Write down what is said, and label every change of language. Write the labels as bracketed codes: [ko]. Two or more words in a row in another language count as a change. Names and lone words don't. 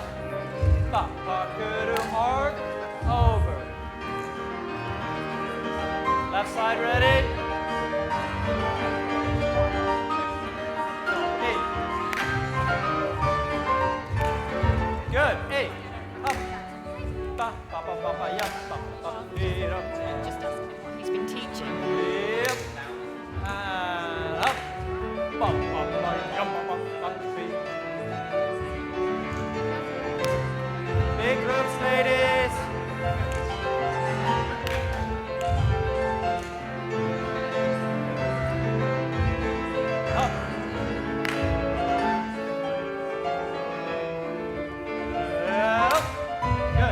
[en] Up. Pakuru arc. Over. Left side ready. Eight. Good. Eight. Up. Ba ba ba ba ba. Yeah. Ba ba. Feet up. Just ask him what he's been teaching. Yep. And up. Ba ba ba. Yum ba ba ba. Feet. Big groups, ladies. Up. Up. Good.